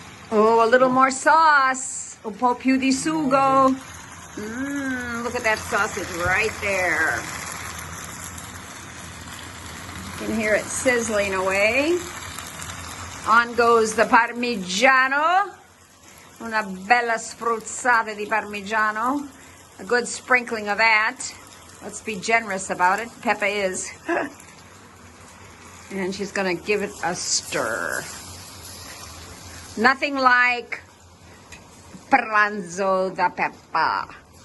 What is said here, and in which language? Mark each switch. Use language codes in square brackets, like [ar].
[en] Oh, a little more sauce. [it] Un po' più di sugo. [en] Look at that sausage right there. You can hear it sizzling away. On goes the parmigiano. [it] Una bella spruzzata di parmigiano. [en] A good sprinkling of that. Let's be generous about it. Peppa is. And she's going to give it a stir. Nothing like [it] pranzo da Peppa.